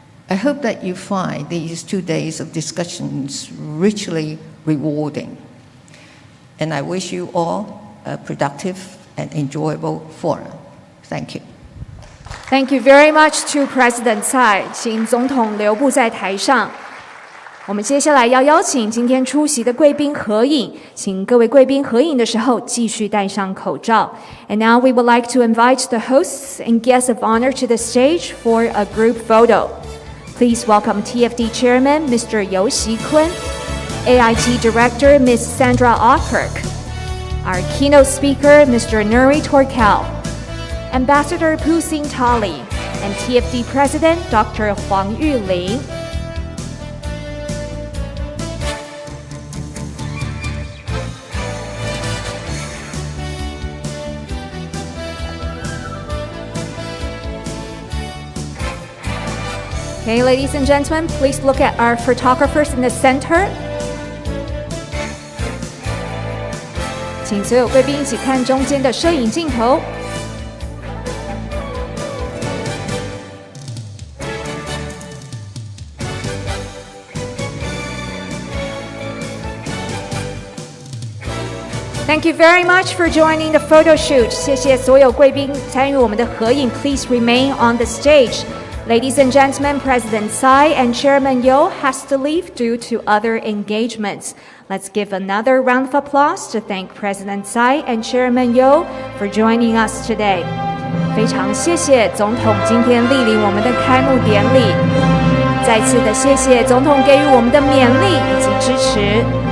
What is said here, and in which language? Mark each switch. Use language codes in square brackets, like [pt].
[en] I hope that you find these 2 days of discussions richly rewarding. And I wish you all a productive and enjoyable forum. Thank you. Thank you very much to President Tsai. [zh] 请总统留步在台上。我们接下来要邀请今天出席的贵宾合影，请各位贵宾合影的时候继续戴上口罩。 [en] And now we would like to invite the hosts and guests of honor to the stage for a group photo. Please welcome TFD Chairman Mr. Yu Xikun, AIT Director Ms. Sandra Ockirk, our keynote speaker Mr. Nuri Torkel, Ambassador Pu Xintali, and TFD President Dr. Huang Yuling. Okay, ladies and gentlemen, please look at our photographers in the center. [zh] 请所有贵宾一起看中间的摄影镜头。 [en] Thank you very much for joining the photo shoot. [zh] 谢谢所有贵宾参与我们的合影。 [en] Please remain on the stage. Ladies and gentlemen, President Tsai and Chairman Yu has to leave due to other engagements. Let's give another round of applause to thank President Tsai and Chairman Yu for joining us today. [zh] 非常谢谢总统今天莅临我们的开幕典礼，再次的谢谢总统给予我们的勉励以及支持。